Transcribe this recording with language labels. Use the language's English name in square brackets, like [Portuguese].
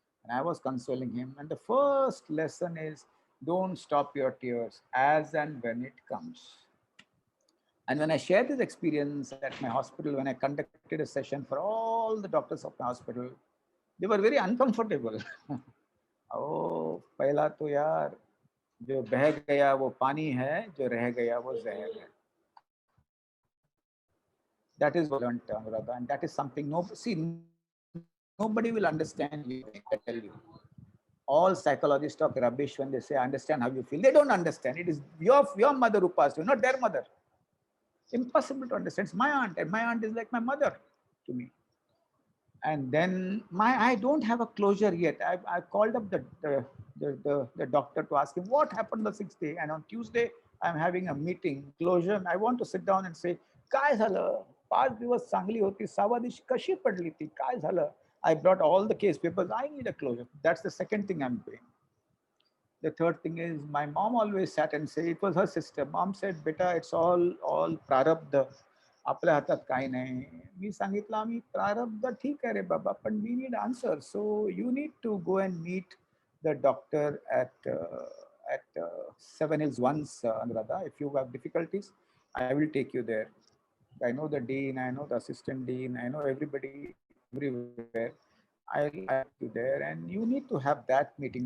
[English] And I was consoling him. And the first lesson is, don't stop your tears as and when it comes. And when I shared this experience at my hospital, when I conducted a session for all the doctors of my hospital, they were very uncomfortable. [Hindi] Oh, पहला तो यार जो बह गया वो पानी है, जो रह गया वो जहर है. [English] That is what I learned, Anuradha, and that is something nobody will understand you. I tell you, all psychologists talk rubbish when they say I understand how you feel. They don't understand. It is your mother who passed you, not their mother. Impossible to understand. It's my aunt, and my aunt is like my mother to me. And then I don't have a closure yet. I called up the doctor to ask him what happened the 6th day, and on Tuesday I'm having a meeting closure. And I want to sit down and say, [Marathi] काय झालं? 5 दिवस चांगली होती, 6व्या दिवशी कशी पडली ती? काय झालं? [English] I brought all the case papers. I need a closure. That's the second thing I'm doing. The third thing is, my mom always sat and said, it was her sister. Mom said, beta, it's all prarabdha. [Marathi] आपल्या हातात काही नाही. मी सांगितलं आम्ही प्रारब्ध ठीक आहे रे बाबा, पण [English] we need answers. So you need to go and meet the doctor at 7 Hills once, Anuradha. If you have difficulties, I will take you there. I know the dean, I know the assistant dean, I know everybody everywhere. I'll take you there, and you need to have that meeting.